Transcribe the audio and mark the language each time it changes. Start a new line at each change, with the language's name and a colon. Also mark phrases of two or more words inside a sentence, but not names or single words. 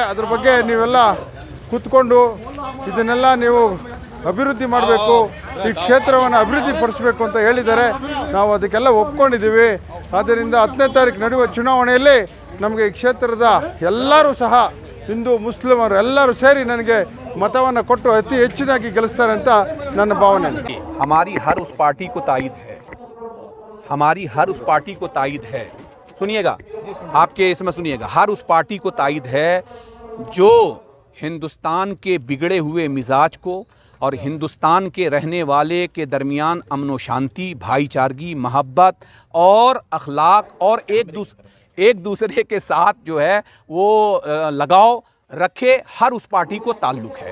Kannada: ಅದ್ರ ಬಗ್ಗೆ ನೀವೆಲ್ಲ ಕೂತ್ಕೊಂಡು ಇದನ್ನೆಲ್ಲ ನೀವು ಅಭಿವೃದ್ಧಿ ಮಾಡಬೇಕು, ಈ ಕ್ಷೇತ್ರವನ್ನು ಅಭಿವೃದ್ಧಿ ಪಡಿಸಬೇಕು ಅಂತ ಹೇಳಿದ್ದಾರೆ. ನಾವು ಅದಕ್ಕೆಲ್ಲ ಒಪ್ಕೊಂಡಿದ್ದೀವಿ. ಆದ್ದರಿಂದ 10ನೇ ತಾರೀಕು ನಡೆಯುವ ಚುನಾವಣೆಯಲ್ಲಿ ನಮಗೆ ಈ ಕ್ಷೇತ್ರದ ಎಲ್ಲರೂ ಸಹ ಹಿಂದೂ ಮುಸ್ಲಿಮರು ಎಲ್ಲರೂ ಸೇರಿ ನನಗೆ मतवाना ಕೊಟ್ಟು ಅತಿ ಹೆಚ್ಚಿನಾಗಿ ಗೆಲ್ಲಿಸ್ತಾರೆ ಅಂತ ನನ್ನ ಭಾವನೆ.
Hindi: हमारी हर उस पार्टी को तायद है, हमारी हर उस पार्टी को तायद है, सुनिएगा आपके इसमें सुनिएगा, हर उस पार्टी को तायद है जो हिंदुस्तान के बिगड़े हुए मिजाज को और हिंदुस्तान के रहने वाले के दरमियान अमन व शांति, भाईचारगी, मोहब्बत और अखलाक और एक दूसरे के साथ जो है वो लगाव रखे, हर उस पार्टी को ताल्लुक़ है।